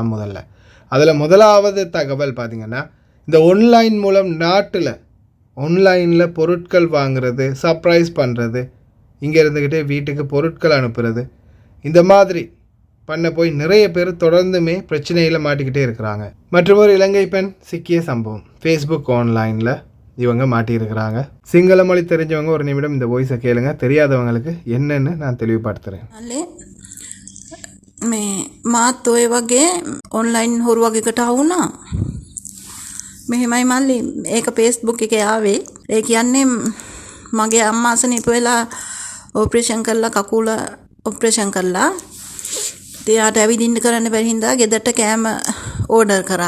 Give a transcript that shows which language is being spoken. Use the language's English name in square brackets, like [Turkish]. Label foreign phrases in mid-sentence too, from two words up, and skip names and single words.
[Tamil] அதில் முதலாவது தகவல் பார்த்திங்கன்னா, இந்த ஆன்லைன் மூலம் நாட்டில் ஆன்லைனில் பொருட்கள் வாங்குறது, சர்ப்ரைஸ் பண்ணுறது, இங்கே இருந்துக்கிட்டே வீட்டுக்கு பொருட்கள் அனுப்புறது, இந்த மாதிரி பண்ண போய் நிறைய பேர் தொடர்ந்துமே பிரச்சனையில் மாட்டிக்கிட்டே இருக்கிறாங்க. மற்றொரு இலங்கை பெண் சிக்கிய சம்பவம் ஃபேஸ்புக் ஆன்லைனில் இவங்க மாட்டியிருக்கிறாங்க. சிங்கள மொழி தெரிஞ்சவங்க ஒரு நிமிடம் இந்த வாய்ஸை கேளுங்க. தெரியாதவங்களுக்கு என்னென்னு நான் தெளிவுபடுத்துகிறேன். [Sinhala] මාත් ඔය වගේ ඔන්ලයින් හොරු වගේකට වුණා. මෙහෙමයි මල්ලි, ඒක Facebook එකේ ආවේ. ඒ කියන්නේ මගේ අම්මා අසනීප වෙලා ඔපරේෂන් කරලා කකුල ඔපරේෂන් කරලා එයාට ඇවිදින්න කරන්න බැරි හින්දා ගෙදරට කෑම ඕඩර් කරා.